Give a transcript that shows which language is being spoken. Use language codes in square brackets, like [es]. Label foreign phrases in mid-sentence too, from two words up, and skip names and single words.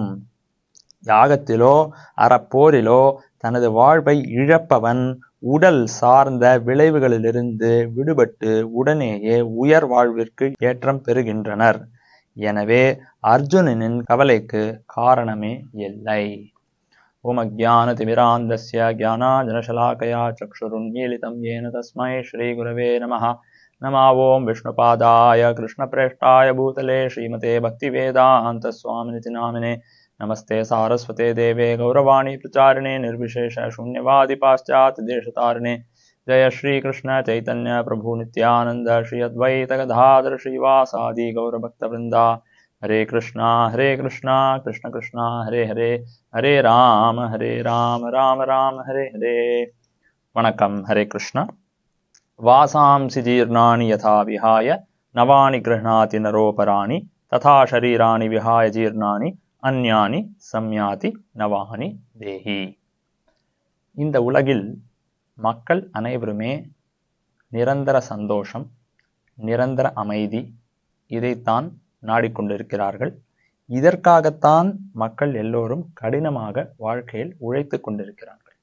[ta] யாகத்திலோ அறப்போரிலோ தனது வாழ்வை இழப்பவன் உடல் சார்ந்த விளைவுகளிலிருந்து விடுபட்டு உடனேயே உயர் வாழ்விற்கு ஏற்றம் பெறுகின்றனர். எனவே அர்ஜுனனின் கவலைக்கு காரணமே இல்லை. [sa] ओम् अज्ञानतिमिरान्धस्य ज्ञानाञ्जनशलाकया चक्षुरुन्मीलितं येन तस्मै श्री गुरवे नमः. नमः ओं विष्णुपादाय कृष्णप्रेष्ठाय भूतले श्रीमते भक्तिवेदान्त स्वामिनिति नामिने नमस्ते सारस्वते देवे गौरवाणी प्रचारिणे निर्विशेष शून्यवादि पाश्चात्य देशतारिणे जय श्री कृष्ण चैतन्य प्रभु नित्यानंद श्री अद्वैत गदाधर श्रीवासादि गौरभक्तवृंदा. हरे कृष्णा कृष्ण कृष्णा हरे हरे, हरे राम राम राम हरे हरे. [ta] வணக்கம். ஹரே கிருஷ்ண. [sa] वासांसि जीर्णानि यथा विहाय नवानि गृह्णाति नरोपराणि तथा शरीराणि विहाय जीर्णानि अन्यानि संयाति नवानि देहि. [ta] இந்த உலகில் மக்கள் அனைவருமே நிரந்தர சந்தோஷம், நிரந்தர அமைதி இதைத்தான் நாடிக்கொண்டிருக்கிறார்கள். இதற்காகத்தான் மக்கள் எல்லோரும் கடினமாக வாழ்க்கையில் உழைத்து கொண்டிருக்கிறார்கள்.